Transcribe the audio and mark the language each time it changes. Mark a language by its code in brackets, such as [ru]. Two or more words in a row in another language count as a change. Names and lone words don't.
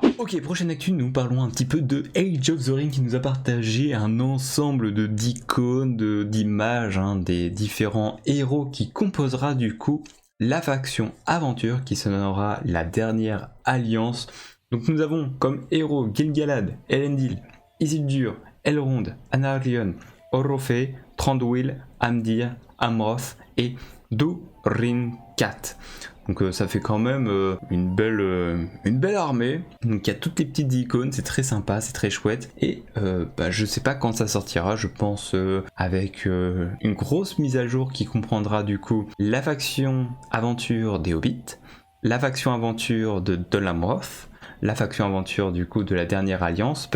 [fr] Ok, prochaine actu, nous parlons un petit peu de Age of the Ring qui nous a partagé un ensemble d'icônes, d'images, hein, des différents héros qui composera du coup la faction aventure qui se nommera la dernière alliance. Donc nous avons comme héros Gil-galad, Elendil, Isildur, Elrond, Anarion, Orofé, Thranduil, Amdir, Amroth et Dorincat. Donc ça fait quand même une belle armée. Donc il y a toutes les petites icônes, c'est très sympa, c'est très chouette. Et je sais pas quand ça sortira, je pense avec une grosse mise à jour qui comprendra du coup la faction aventure des Hobbits, la faction aventure de Dol Amroth, la faction aventure du coup de la dernière alliance.